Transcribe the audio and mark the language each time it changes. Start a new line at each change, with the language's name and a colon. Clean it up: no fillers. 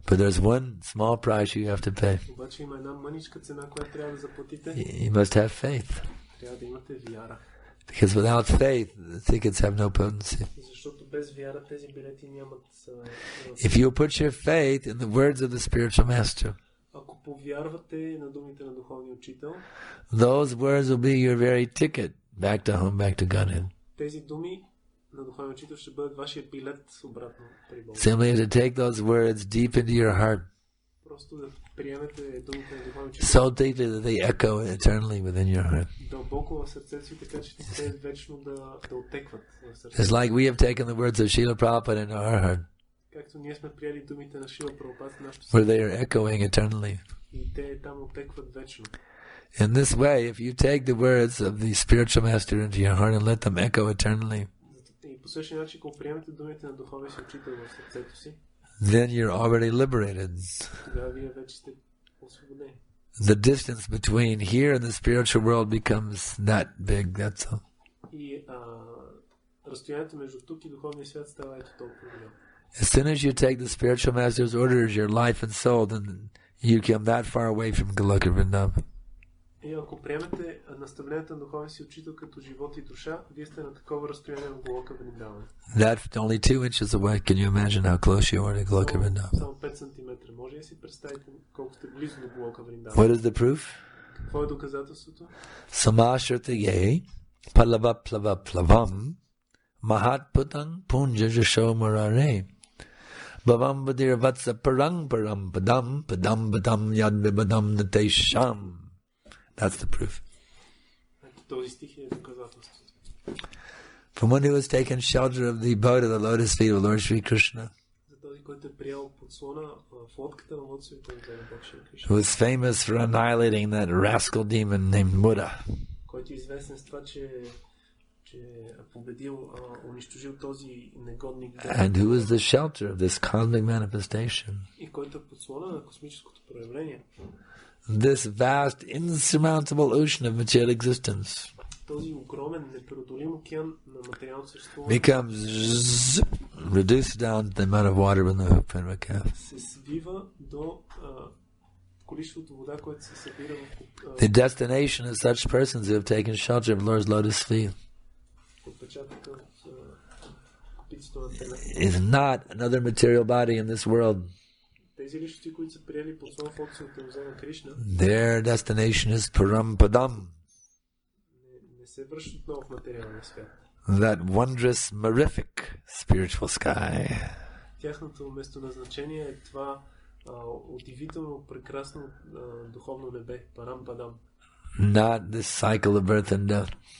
English: But there's one small price you have to pay.
Bulgarian: Обаче има една мъничка цена, която трябва да заплатите.
English: You must have faith.
Bulgarian: Трябва да имате вяра.
English: Because without faith, the tickets have no potency.
Bulgarian: Защото без вяра тези билети нямат...
English: If you put your faith in the words of the spiritual master,
Bulgarian: ако повярвате на думите на духовния учител,
English: those words will be your very ticket back to home, back to Godhead.
Bulgarian: тези думи на духовния учител ще бъдат вашия билет обратно при Бога.
English: Simply to take those words deep into your heart,
Bulgarian: просто да приемете думите на духовния учител.
English: so deeply that they echo eternally within your heart.
Bulgarian: Дълбоко в сърцето си, така че те вечно да отекват в сърцето.
English: It's like we have taken the words of Srila Prabhupada into our heart,
Bulgarian: както ние сме приели думите на Шрила Прабхупада в нашето
English: where
Bulgarian: сърце.
English: they are echoing eternally.
Bulgarian: И те там отекват вечно.
English: In this way, if you take the words of the spiritual master into your heart and let them echo eternally,
Bulgarian: И по същия начин, ако приемете думите на духовния си учител в сърцето си,
English: then you're already liberated.
Bulgarian: тогава вие вече сте освободени.
English: The distance between here and the spiritual world becomes that big, that's all.
Bulgarian: И разстоянието между тук и духовния свят става ето толкова голямо.
English: As soon as you take the spiritual master's orders, your life and soul, then you come that far away from Goloka Vrindavan.
Bulgarian: И ако приемете наставленията на духовния си учител като живот и душа, вие сте на такова разстояние в Голока Вриндаван.
English: That's only 2 inches away. Can you imagine how close you are to Goloka Vrindavan?
Bulgarian: Само 5 сантиметра. Може ли да си представите колко сте близо до Голока Вриндаван?
English: What is the proof?
Bulgarian: Какво е доказателството?
Sanskrit: Samashrataye palava plava plavam mahat putang punja jasho marare bhavam vadir vatsa parang param padam padam padam yad vibadam natesham.
English: That's the proof.
Bulgarian: Този стих е доказателството.
English: From one who has taken shelter of the abode of the lotus feet of Lord Sri Krishna,
Bulgarian: За този, който е приел подслона в лодката на лотосовите на Бог Шри Кришна,
English: who is famous for annihilating that rascal demon named Muda,
Bulgarian: който е известен с това, че е победил, унищожил този негодник,
English: and who is the shelter of this cosmic manifestation.
Bulgarian: и който е подслона на космическото проявление.
English: This vast, insurmountable ocean of material existence
Bulgarian: Този огромен, непреодолим океан на материално съществуване
English: becomes reduced down to the amount of water in the hoop and calf.
Bulgarian: се свива до количеството вода, което се събира в
English: The destination of such persons who have taken shelter of Lord's lotus feet
Bulgarian: отпечатъка от копитото на теле.
English: is not another material body in this world.
Bulgarian: Тези личности, които са приели подслон в отцовите лозе на Кришна,
English: Their destination is Param Padam,
Bulgarian: не се връщат отново в материалния свят.
English: that wondrous, mirific spiritual sky.
Bulgarian: Тяхното местоназначение е това удивително, прекрасно духовно небе, Парам Падам.
English: Not this cycle of birth and death.